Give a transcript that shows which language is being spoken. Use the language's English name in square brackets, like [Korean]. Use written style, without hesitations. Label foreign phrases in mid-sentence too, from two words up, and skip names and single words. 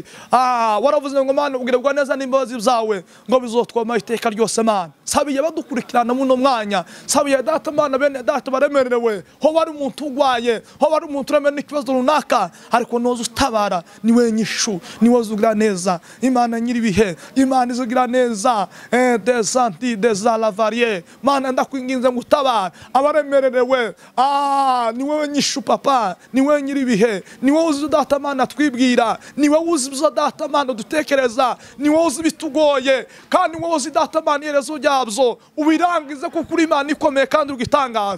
[Rundi] Waravuze ngo Mana ubwirwa neza n'imbabazi zawe ngo bizotwama iteka ryose Mana. Sabiye badukurikirana muno mwanya, sabiye data Mana bene data baremerewe, ho bari umuntu ugwaye, ho bari umuntu uremera n'ikibazo runaka, ariko noza utabara niwe nyishu, niwe uzugira neza. Imana nyiribihe, Imana izugira neza, des anti des alavarier. Mana ndakwinginze ngo utabara abaremerewe. Niwe nyishu papa, niwe nyiribihe, niwe uzi data Mana twibwira, niwe uzi data Mana dutekereza, niwe uzi bitugoye, kandi niwe uzi data Mana iherezo ryabyo ubirangize kuko uri Imana ikomeye kandi ugitangaza.